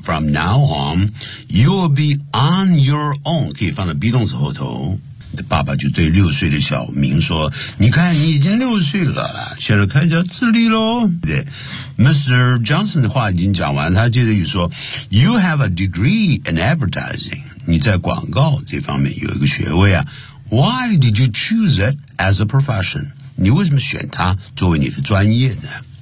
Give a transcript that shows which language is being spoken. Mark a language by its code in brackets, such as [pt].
[en] From now on, you will be on your own. [zh] 可以放在 be 动词后头。爸爸就对六岁的小明说：“你看，你已经六岁了，现在开始要自立喽。” 对 ，Mr. Johnson 的话已经讲完，他接着又说 ： [en] “You have a degree in advertising. [zh] 你在广告这方面有一个学位啊。 [en] Why did you choose it as a profession? [zh] 你为什么选它作为你的专业呢？”